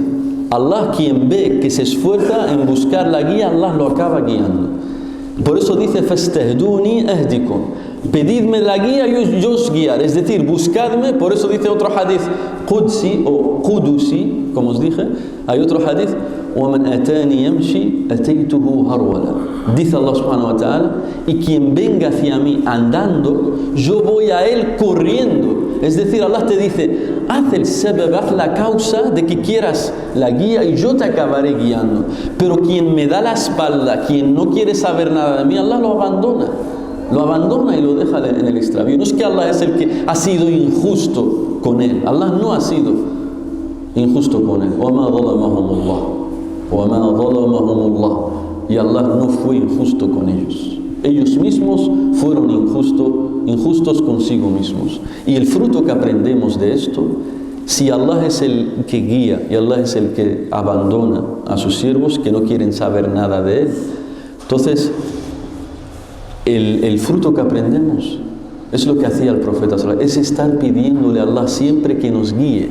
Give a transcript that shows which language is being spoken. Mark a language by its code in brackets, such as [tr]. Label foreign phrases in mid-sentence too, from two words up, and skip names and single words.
[es] Allah, quien ve que se esfuerza en buscar la guía, Allah lo acaba guiando. Por eso dice, [ar] فاستهدوني أهدكم. [es] Pedidme la guía y yo os guiaré. Es decir, buscadme. Por eso dice otro hadith, Qudsi o Qudusi, como os dije. Hay otro hadith, [ar] وَمَنْ أَتَانِي يَمْشِي أَتَيْتُهُ هَرْوَلًا. [es] Dice Allah [ar] سبحانه وتعالى, [es] y quien venga hacia mí andando, yo voy a él corriendo. Es decir, Allah te dice, haz el sabab, haz la causa de que quieras la guía y yo te acabaré guiando. Pero quien me da la espalda, quien no quiere saber nada de mí, Allah lo abandona y lo deja en el extravío. No es que Allah es el que ha sido injusto con él. Allah no ha sido injusto con él. [ar] وَمَا ظَلَمَهُمُ اللَّهُ. [es] Y Allah no fue injusto con ellos. Ellos mismos fueron injustos consigo mismos. Y el fruto que aprendemos de esto, si Allah es el que guía y Allah es el que abandona a sus siervos que no quieren saber nada de Él, entonces el fruto que aprendemos es lo que hacía el profeta, es estar pidiéndole a Allah siempre que nos guíe.